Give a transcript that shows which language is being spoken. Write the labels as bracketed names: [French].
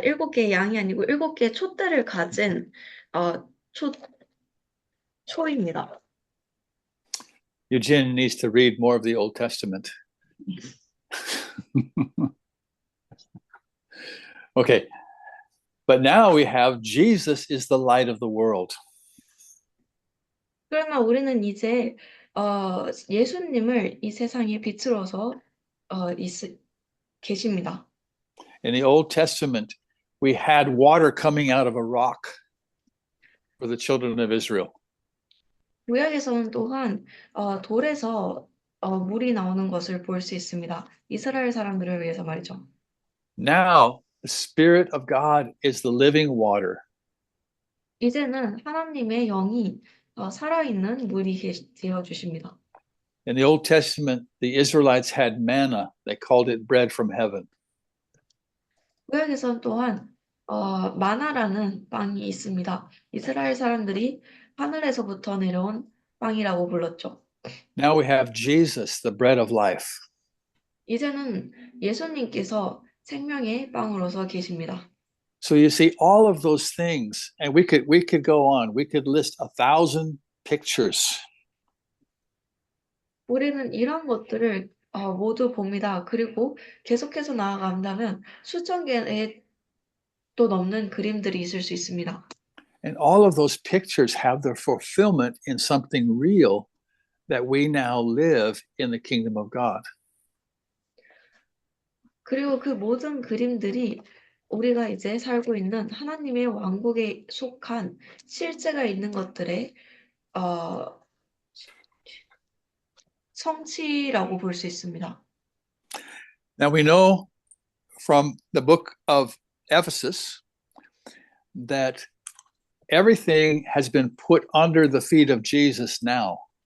[Korean] 7개의 양이 아니고 7개의 촛대를 가진 초입니다. [English] Eugene needs to read more of the Old Testament. Okay, but now we have Jesus is the light of the world. [Korean] 그러나 우리는 이제 예수님을 이 세상의 빛으로서 계십니다. [English] In the Old Testament, we had water coming out of a rock for the children of Israel. [Korean] 구약에서는 또한 돌에서 물이 나오는 것을 볼 수 있습니다. 이스라엘 사람들을 위해서 말이죠. [English] Now, the Spirit of God is the living water. [Korean] 이제는 하나님의 영이 살아있는 물이 되어 주십니다. [English] In the Old Testament, the Israelites had manna. They called it bread from heaven. [Korean] 구약에서는 또한 마나라는 빵이 있습니다. 이스라엘 사람들이 하늘에서부터 내려온 빵이라고 불렀죠. [English] Now we have Jesus, the bread of life. [Korean] 이제는 예수님께서 생명의 빵으로서 계십니다. [English] So you see all of those things, and we could go on. We could list 1,000 pictures. [Korean] 우리는 이런 것들을 모두 봅니다. 그리고 계속해서 나아간다면 수천 개의 또 넘는 그림들이 있을 수 있습니다. [English] And all of those pictures have their fulfillment in something real that we now live in the kingdom of God. [Korean] 그리고 그 모든 그림들이 우리가 이제 살고 있는 하나님의 왕국에 속한 실제가 있는 것들의 성취라고 볼 수 있습니다. [English] Now we know from the book of Ephesus that everything has been put under the feet of Jesus now.